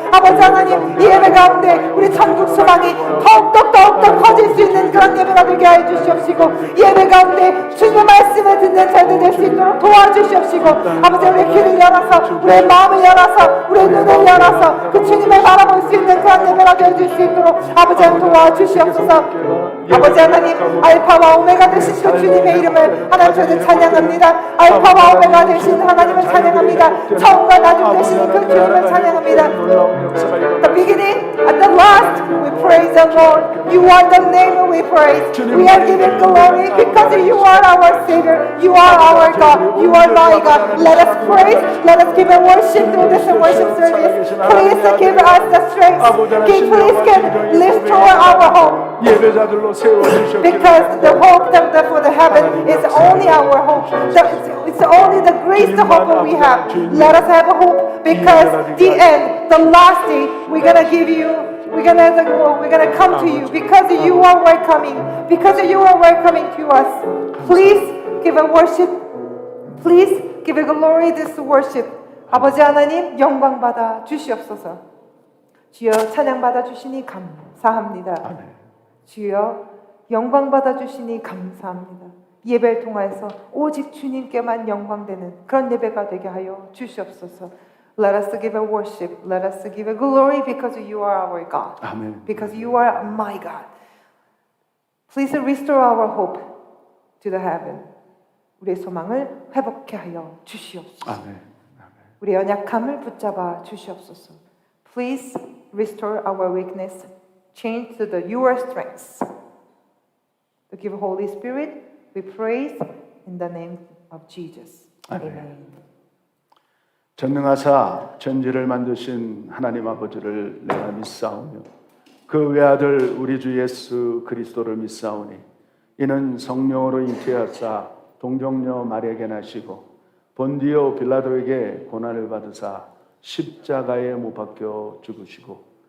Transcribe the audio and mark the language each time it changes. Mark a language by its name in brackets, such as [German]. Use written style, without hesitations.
[Korean] 아버지 하나님 이 예배 가운데 우리 천국 소망이 더욱더 커질 수 있는 그런 예배가 되게 해 주시옵시고 이 예배 가운데 주님의 말씀을 듣는 자들 될 수 있도록 도와주시옵시고 아버지 우리의 귀를 열어서 우리의 마음을 열어서 우리의 눈을 열어서 그 주님을 바라볼 수 있는 그런 예배가 되어줄 수 있도록 아버지 하나님 도와주시옵소서. 아버지 하나님 알파와 오메가 되신 그 주님의 이름을 하나님 저희들 찬양합니다. 알파와 오메가 되신 하나님을 찬양합니다. 처음과 나중 되신 그 주님을 찬양합니다. [English] The beginning and the last we praise the Lord. You are the name we praise. We are giving glory because you are our Savior. You are our God. You are my God. Let us praise. Let us give a worship through this worship service. Please give us the strength. Please give restore our hope. [Korean] 예배자들로 세워주셨기를 [English] Because the hope for the heaven is only our hope. It's only the greatest hope we have. Let us have a hope because the end, the last day, we're gonna give you. We're gonna come to you because you are welcoming. Because you are welcoming to us. Please give a worship. Please give a glory this worship. [Korean] 아버지 하나님 영광 받아 주시옵소서. 주여 찬양 받아 주시니 감사합니다. 아멘. 주여 영광 받아 주시니 감사합니다. 예배를 통해서 오직 주님께만 영광되는 그런 예배가 되게 하여 주시옵소서. [English] Let us give a worship. Let us give a glory because you are our God. [Korean] 아멘. [English] Because you are my God. Please restore our hope to the heaven. [Korean] 우리의 소망을 회복케 하여 주시옵소서. 아멘. 우리의 연약함을 붙잡아 주시옵소서. [English] Please restore our weakness. Change to the your strengths. To give Holy Spirit, we praise in the name of Jesus. [Korean] 아멘. [English] Amen. [Korean] 전능하사 천지를 만드신 하나님 아버지를 내가 믿사오며 그 외아들 우리 주 예수 그리스도를 믿사오니 이는 성령으로 잉태하사 동정녀 마리아에게 나시고 본디오 빌라도에게 고난을 받으사 십자가에 못 박혀 죽으시고